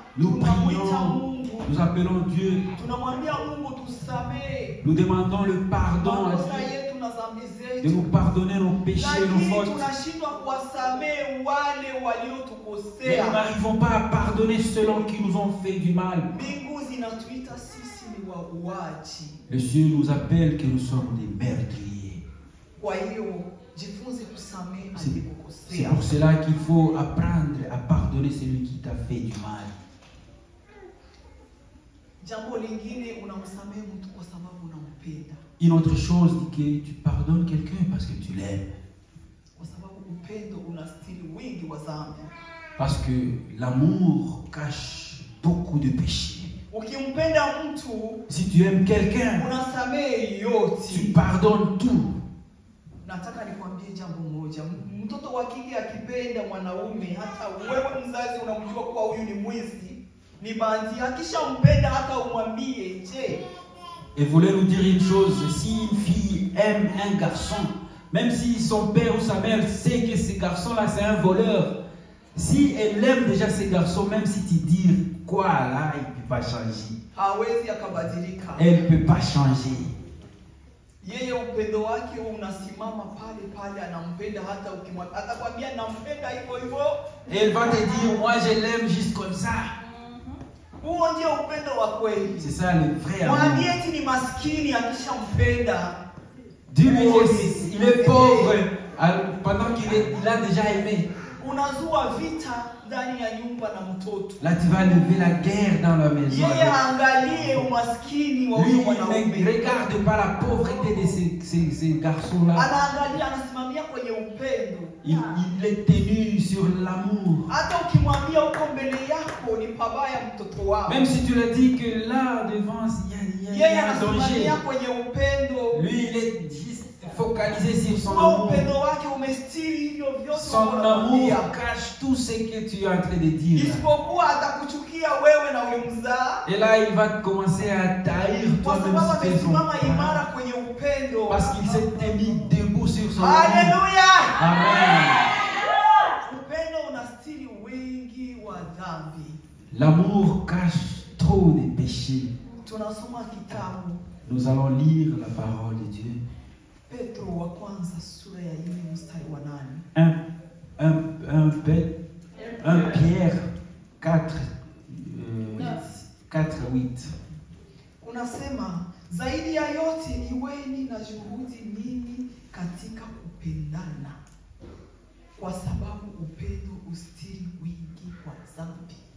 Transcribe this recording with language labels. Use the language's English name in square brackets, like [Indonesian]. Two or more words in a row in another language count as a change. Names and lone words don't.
[French] nous [Swahili] tunamwita [French] prions, [Swahili] Mungu, [French] nous appelons Dieu, [Swahili] tunamwambia Mungu tusamehe [French] nous demandons le pardon à [Swahili] makosa [French] Dieu, [Swahili] yetu na dhambi [French] de nous [Swahili] zetu, [French] pardonner nos péchés, nos [Swahili] lakini [French] fautes. [Swahili] tunashindwa kuwasamehe wale [French] Mais nous [Swahili] waliotukosea. [French] n'arrivons pas à pardonner ceux qui nous ont fait du mal. [Swahili] Mbingu zinatuita sisi ni wauaji. [French] Les cieux nous appellent que nous sommes des meurtriers. [Swahili] Kwa hiyo jifunze kusamehe [French] C'est [Swahili] aliyekukosea. [French] pour cela qu'il faut apprendre à pardonner celui qui t'a fait du mal. [Swahili] Jambo lingine, unamsamehe mtu kwa sababu unampenda, [French] Une autre chose, dit que tu pardonnes quelqu'un parce que tu l'aimes. [Swahili] kwa sababu upendo unastiri wingi wa dhambi. [French] Parce que l'amour cache beaucoup de péchés. [Swahili] Ukimpenda mtu [French] Si tu aimes quelqu'un, [Swahili] unasamehe [French] tu [Swahili] yote. [French] pardonnes tout. [Swahili] Nataka nikwambie jambo moja, mtoto wa kike akipenda mwanaume, hata wewe mzazi unamjua kuwa huyu ni mwizi, ni bandia, akishampenda hata umwambie je. [French] Et voulez nous dire une chose, si une fille aime un garçon, même si son père ou sa mère sait que ce garçon-là c'est un voleur, si elle aime déjà ce garçon, même si tu dis quoi là, il ne peut pas changer. [Swahili] Hawezi akabadilika. [French] Elle ne peut pas changer. [Swahili] Yeye upendo wake unasimama pale pale, anampenda hata ukimwambia, atakwambia nampenda hivyo hivyo. [French] Elle va te dire, moi je l'aime juste comme ça. [Swahili] Huo ndio upendo wa kweli. [French] C'est ça le vrai amour. [Swahili] Mwambie eti ni maskini akishampenda. [French] Dis-lui qu'il est pauvre pendant qu'il a déjà aimé. [Swahili] Unazua vita ndani ya nyumba na mtoto. [French] Là, tu vas lever la guerre dans la maison. [Swahili] Yeye angalie umaskini wa [French] Lui, [Swahili] huyo [French] il [Swahili] mwanaume. [French] ne regarde pas la pauvreté de ces garçons-là. [Swahili] Anaangalia, anasimamia kwenye upendo. [French] Il est tenu sur l'amour. [Swahili] Hata ukimwambia uko mbele yako ni pabaya mtoto wako, [French] Même si tu le dis que là, devant, il y [Swahili] yeye [French] a un danger. [Swahili] anasimamia kwenye upendo. [French] Lui, il est juste focalisé sur son [Swahili] Huo [French] amour. [Swahili] upendo wake umestiri hivyo vyote [French] Son amour [Swahili] unamwambia. [French] cache tout ce que tu es en train de dire. [Swahili] Isipokuwa atakuchukia wewe na ulimzaa, [French] Et là, il va commencer à taire [Swahili] kwa [French] toi-même [Swahili] sababu [French] si tu es son [Swahili] amesimama imara [French] parent. [Swahili] kwenye upendo. [French] Parce qu'il s'est mis debout sur son amour. [Swahili] Haleluya! Amen. Upendo unastiri wingi wa dhambi. [French] L'amour cache trop de péchés. [Swahili] Tunasoma kitabu [French] Nous allons lire la parole de Dieu. [Swahili] Petro wa kwanza sura ya 4 mstari wa 8. [French] 1 Pierre 4, 8. [Swahili] Unasema, zaidi ya yote iweni na juhudi nyingi katika kupendana, kwa sababu upendo ustiri wingi wa dhambi.